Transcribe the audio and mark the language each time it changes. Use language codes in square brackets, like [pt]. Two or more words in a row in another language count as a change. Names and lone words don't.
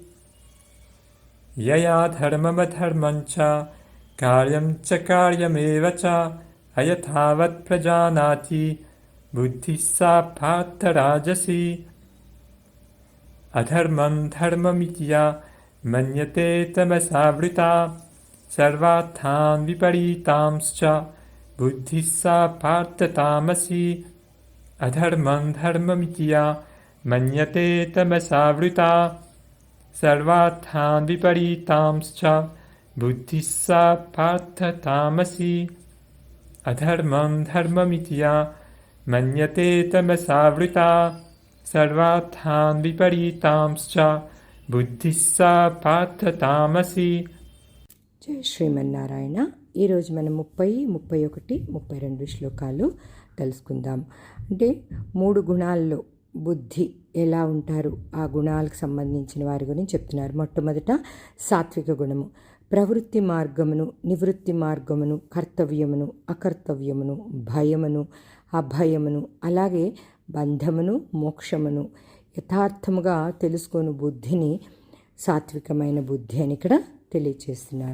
[sa] యయా ధర్మమధర్మం చ కార్యం చ కార్యమేవ చ అయథావత్ ప్రజానాతి బుద్ధిః సా పార్థ రాజసీ. అధర్మం ధర్మమితి యా మన్యతే తమసావృతా సర్వార్థాన్ విపరీతాంశ్చ బుద్ధిః సా పార్థ తామసీ. अधर्मं धर्ममिति या मन्यते तमसावृता सर्वार्थान् विपरीतांश्च बुद्धिः सा पार्थ तामसी अधर्मं धर्ममिति या मन्यते तमसावृता सर्वार्थान् विपरीतांश्च बुद्धिः सा पार्थ तामसी [te] జై శ్రీమన్నారాయణ. ఈరోజు మనం 30, 31, 32 శ్లోకాలు తెలుసుకుందాం. అంటే 3 గుణాల్లో బుద్ధి ఎలా ఉంటారు, ఆ గుణాలకు సంబంధించిన వారి గురించి చెప్తున్నారు. మొట్టమొదట సాత్విక గుణము, ప్రవృత్తి మార్గమును, నివృత్తి మార్గమును, కర్తవ్యమును, అకర్తవ్యమును, భయమును, అభయమును, అలాగే బంధమును, మోక్షమును యథార్థముగా తెలుసుకొని బుద్ధిని సాత్వికమైన బుద్ధి అని ఇక్కడ తెలియచేస్తున్నారు.